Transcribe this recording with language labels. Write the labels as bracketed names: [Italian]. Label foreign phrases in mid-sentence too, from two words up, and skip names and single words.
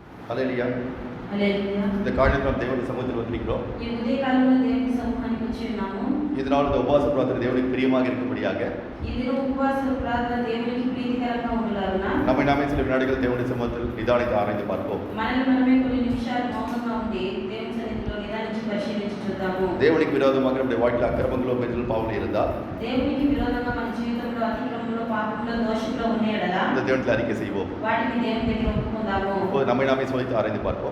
[Telugu] హల్లెలూయా. హల్లెలూయా. [Tamil] இந்த காலையில் நாம் தேவனுடைய சமூகத்தில் வந்திருக்கிறோம். [Telugu] ఈ ఉదయకాలంలో దేవుని సముఖానికి వచ్చి ఉన్నాము. [Tamil] இதனால் இந்த உபவாச பிரார்த்தனை தேவனுக்கு பிரியமாக இருக்கும்படியாக [Telugu] ఈ దినం ఉపవాస ప్రార్థన దేవునికి ప్రీతికరంగా ఉండాలన్నా [Tamil] நம்மை நாமே சில வினாடிகள் தேவனுடைய சமூகத்தில் நிதானித்து ஆராய்ந்து பார்ப்போம். [Telugu] మనల్ని మనమే కొన్ని నిమిషాలు మౌనంగా ఉండి దేవుని సన్నిధిలో నిదానించి పరిశీలించి చూద్దాము. [Tamil] தேவனுக்கு விரோதமாக நம்முடைய வாழ்க்கையில் அக்கிரமங்களோ பெண்கள் பாவங்கள் இருந்தால் [Telugu] దేవునికి విరోధంగా మన జీవితంలో అతిక్రమంలో పాపంలో దోషంలో ఉన్నాయడలా [Tamil] இந்த தேவனத்தில் அறிக்கை செய்வோம். [Telugu] వాటిని దేవుని దగ్గర ఒప్పుకుందాము. [Tamil] இப்போது நம்மை நாமே சோதித்து ஆராய்ந்து பார்ப்போம்.